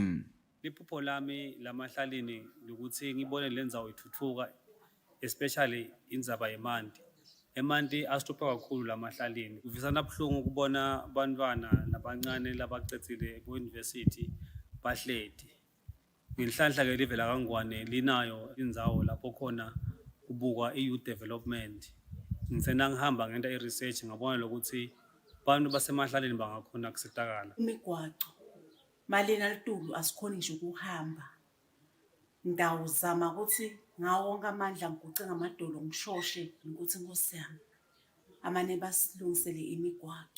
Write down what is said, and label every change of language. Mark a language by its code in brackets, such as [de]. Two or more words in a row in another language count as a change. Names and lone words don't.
[ss] Liphupho lami lamahlaleni ukuthi ngibone lendzawo ithuthuka, especially indzaba yemanti. Emanti asitophe kakhulu lamahlaleni. Kuvisana buhlungu kubona abantwana labancane labacecile ku-university bahleti. Ngenhlanhla ke live la kaNgwane linayo indzawo lapho khona kubukwa i- [en] youth development. [ss] Ngitsena ngihamba ngenta i-research ngabona lokuthi abantu basemahlaleni bangakhona kusitakala. Imigwaco malena litulu asikhoni ngisho ukuhamba. Ngidawuzama ukuthi ngawo wonke amandla ngiguce ngamadolo ngishoshe ukuthi Nkosi yami amane basilungisele imigwaco.